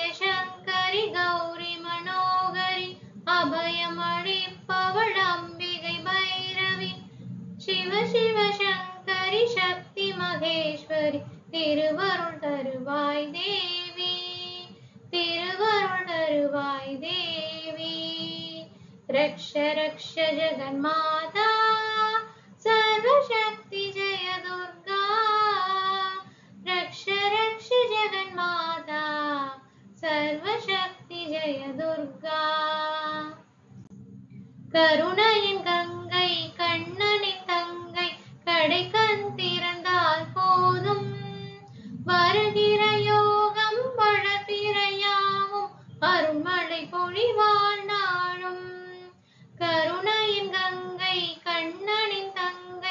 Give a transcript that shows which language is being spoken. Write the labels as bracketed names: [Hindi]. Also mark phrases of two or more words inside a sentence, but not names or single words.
[Tamil] சங்கரி கௌரி மனோகரி அபயம் அளிப்பவள் அம்பிகை பைரவி சிவ சிவ சங்கரி சக்தி மகேஸ்வரி திருவருள் தருவாய் தேவி திருவருள் தருவாய் தேவி [Sanskrit] रक्ष रक्ष जगन्माता सर्वशक्ति जय दुर्गा रक्ष रक्ष जगन्माता सर्वशक्ति जय दुर्गा [Tamil] கருணையின் கங்கை கண்ணனின் தங்கை கடைக்கண் திறந்தால் போதும் வருகிற யோகம் வளர்பிறையாவும் அருள்மழை பொழிவாள் நாளும் கருணையின் கங்கை கண்ணனின் தங்கை